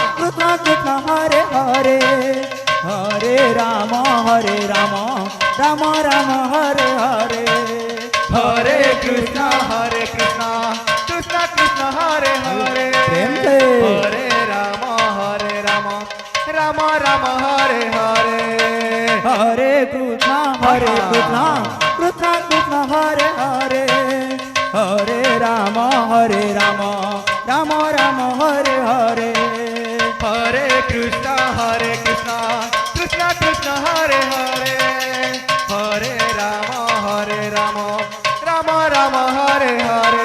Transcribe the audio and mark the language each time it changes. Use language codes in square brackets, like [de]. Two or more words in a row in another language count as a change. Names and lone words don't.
[sa] কৃষ্ণ কৃষ্ণ হরে হরে হরে রাম রাম রাম হরে হরে হরে কৃষ্ণ কৃষ্ণ কৃষ্ণ হরে হরে [hi] প্রেম से। [sa] হরে রাম রাম রাম হরে হরে हरे कृष्णा कृष्ण कृष्ण हरे हरे हरे राम राम राम हरे हरे हरे कृष्ण कृष्ण कृष्ण हरे हरे हरे राम राम राम हरे हरे